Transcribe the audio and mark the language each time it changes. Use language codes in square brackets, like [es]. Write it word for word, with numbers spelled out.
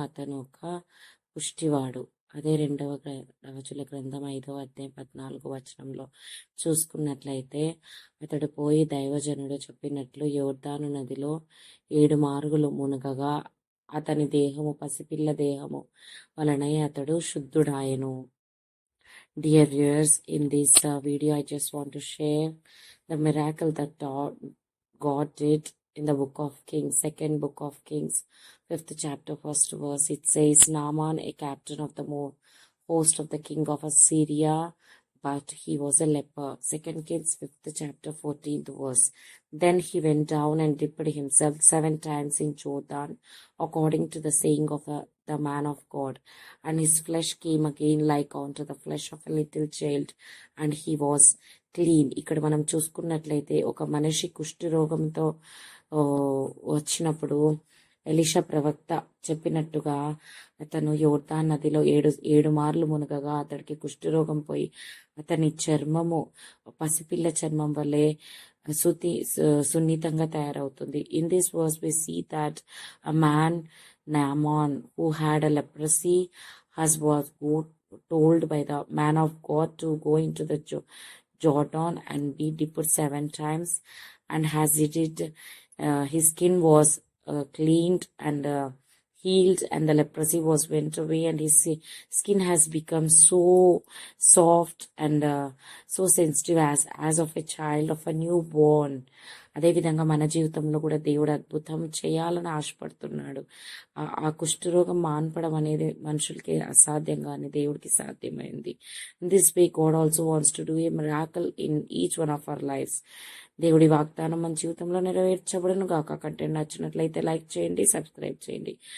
[te] అతను ఒక పుష్టివాడు. అదే రెండవ గ్ర- రాజుల గ్రంథం ఐదవ అధ్యాయం పద్నాలుగు వచనంలో చూసుకున్నట్లయితే, అతడు పోయి దైవజనుడు చెప్పినట్లు యోర్దాను నదిలో ఏడు మార్గులు మునగగా అతని దేహము పసిపిల్ల దేహము వలనే అతడు శుద్ధుడాయను. [en] Dear viewers, in this uh, video, I just want to share the miracle that God God did in the book of Kings, second book of Kings, fifth chapter, first verse. It says, Naaman, a captain of the mo- host of the king of Assyria, but he was a leper. Second Kings, fifth chapter, fourteenth verse. Then he went down and dipped himself seven times in Jordan, according to the saying of uh, the man of God, and his flesh came again like unto the flesh of a little child, and he was clean. [te] ఇక్కడ మనం చూసుకున్నట్లయితే, ఒక మనిషి కుష్టి రోగంతో ఆ, వచ్చినప్పుడు Elisha ప్రవక్త చెప్పినట్టుగా అతను యోర్దాన్ నదిలో ఏడు ఏడు మార్లు మునగగా అతడికి కుష్టి రోగం పోయి అతని చర్మము పసిపిల్ల చర్మం వలె సుతి సు- సున్నితంగా తయారవుతుంది. [en] In this was we see that a man Naaman, who had a leprosy, as was go- told by the man of God to go into the Jo- Jordan and be dipped seven times, and as he did, uh, his skin was uh, cleaned and uh, healed, and the leprosy was went away, and his si- skin has become so soft and uh, so sensitive as as of a child of a newborn. [te] అదేవిధంగా మన జీవితంలో కూడా దేవుడు అద్భుతం చేయాలని ఆశపడుతున్నాడు. ఆ ఆ కుష్ఠరోగం మాన్పడం అనేది మనుషులకి అసాధ్యం, కానీ దేవుడికి సాధ్యమైంది. [en] This way God also wants to do a miracle in each one of our lifes. [te] దేవుడి వాగ్దానం మన జీవితంలో నెరవేర్చబడను గాక. కంటెంట్ నచ్చినట్లయితే లైక్ చేయండి, సబ్స్క్రైబ్ చేయండి.